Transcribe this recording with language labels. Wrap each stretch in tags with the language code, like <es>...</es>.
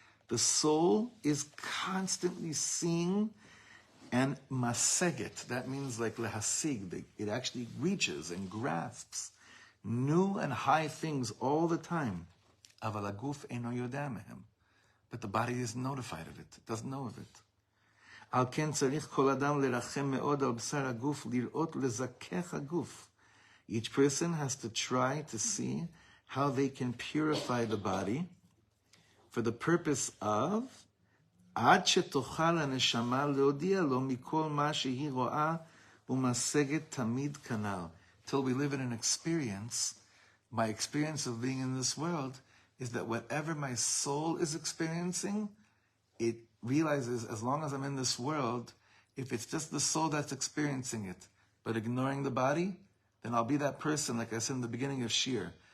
<en>The soul is constantly seeing and maseget. That means like lehasig. It actually reaches and grasps new and high things all the time.</en> <he>אבל הגוף אינו יודע מהם.</he> <en>But the body is notified of it. It doesn't know of it.</en> <he>על כן צריך כל אדם לרחם מאוד על בשר הגוף, לראות ולזכך הגוף.</he> <en>Each person has to try to see how they can purify the body for the purpose of</en> <he>עד שתוכל הנשמה להודיע לו מכל מה שהיא רואה ומשגת תמיד כנ"ל.</he> <en>Till we live in an experience, my experience of being in this world is that whatever my soul is experiencing, it realizes as long as I'm in this world, if it's just the soul that's experiencing it, but ignoring the body, then I'll be that person, like I said in the beginning of Shir.</en>